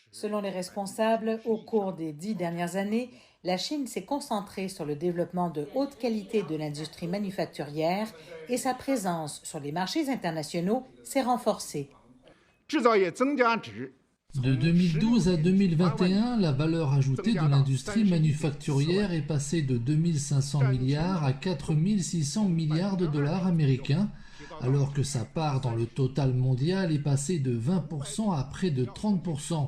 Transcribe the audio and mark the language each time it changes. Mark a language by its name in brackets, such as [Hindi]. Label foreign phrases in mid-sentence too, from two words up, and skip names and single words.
[French] Selon les responsables, au cours des 10 dernières années, la Chine s'est concentrée sur le développement de haute qualité de l'industrie manufacturière et sa présence sur les marchés internationaux s'est renforcée. [Chinese] 制造业增加值 [French] De 2012 à 2021, la valeur ajoutée de l'industrie manufacturière est passée de 2500 milliards à 4600 milliards de dollars américains, alors que sa part dans le total mondial est passée de 20% à près de 30%.